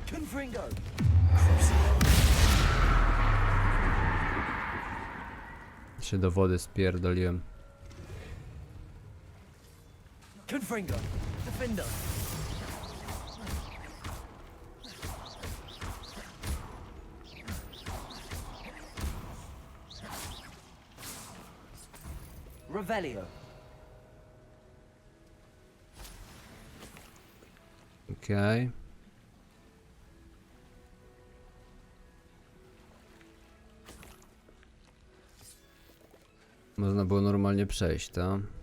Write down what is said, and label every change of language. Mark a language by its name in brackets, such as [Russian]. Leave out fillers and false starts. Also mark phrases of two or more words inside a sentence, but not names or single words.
[Polish] Confringo. Się do wody spierdoliłem. Confringo. Defender. Revelio. Okej. Można było normalnie przejść, tak?